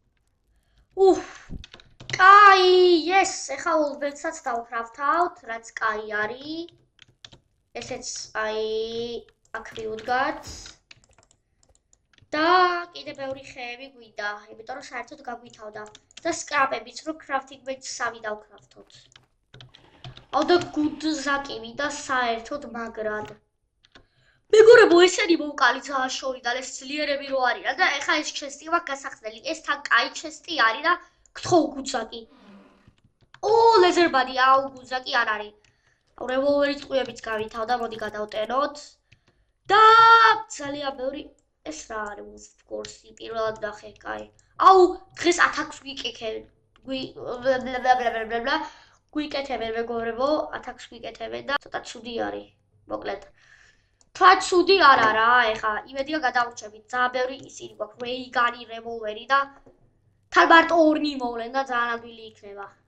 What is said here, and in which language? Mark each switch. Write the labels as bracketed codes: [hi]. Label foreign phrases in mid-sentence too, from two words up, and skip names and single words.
[ka] კაი, yes, ეხა ულბერტსაც დავკრავთავთ, რაც კაი არის. ესეც აი აქ მივდგათ. და კიდე ბევრი ხეები გვიდა, იმიტომ რომ საერთოდ გაგვითავდა. და სკრაპებიც რო [en] crafting bench [ka] 3 დავკრავთოთ. აუ და გუდზაკი ვიდა საერთოდ მაგრად. მეგობრებო, ესენი მოვკალი ძააშორი და ეს ძლიერები რო არიან და ეხა ეს ჩესტი მაქვს გასახსნელი. ეს თან კაი ჩესტი არის და გთხოვ გუდზაკი. ლეზერბადი, აუ გუდზაკი არ არის. აუ რევოლვერის ტყუებიც გავითავდა, მოდი გადავტენოთ. და ძალიან ბევრი ეს რა არის, [en] of course, [ka] პირველად ნახე, კაი. აუ, დღეს ათაქს გვიკეთებენ მეგობრებო, ათაქს გვიკეთებენ და ცოტა ცუდი არის, მოკლედ. თვა ცუდი არ არა, ეხა, იმედია გადავრჩებით, ძალიან ბევრი ისინი გვაქვს, რეიგანი, რევოლვერი და თან მარტო 2 მოვლენ და ძალიან ადვილი იქნება.